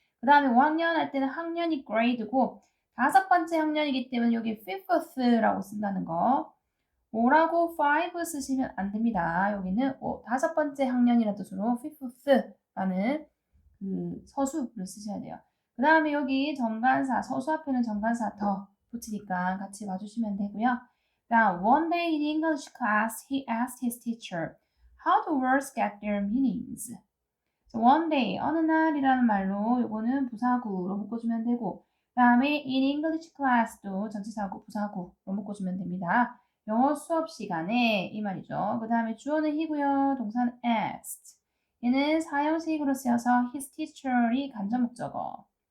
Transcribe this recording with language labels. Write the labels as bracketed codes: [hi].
[ko] 그 다음에 5학년 할 때는 학년이 grade고 다섯 번째 학년이기 때문에 여기 fifth라고 쓴다는 거. 5라고 5 쓰시면 안 됩니다. 여기는 다섯 번째 학년이라는 뜻으로 fifth라는 그 서수를 쓰셔야 돼요. 그 다음에 여기 정관사, 서수 앞에는 정관사 더 붙이니까 같이 봐주시면 되고요. 다음, [en] one day in English class, he asked his teacher how the words get their meanings. So one day, [ko] 어느 날이라는 말로 요거는 부사구로 묶어주면 되고 그 다음에 [en] in English class [ko] 도 전치사구, 부사구로 묶어주면 됩니다. 영어 수업 시간에 이 말이죠. 그 다음에 주어는 he고요. 동사는 asked. 얘는 사형식으로 쓰여서 [en] his teacher [ko] 이 간접 목적어.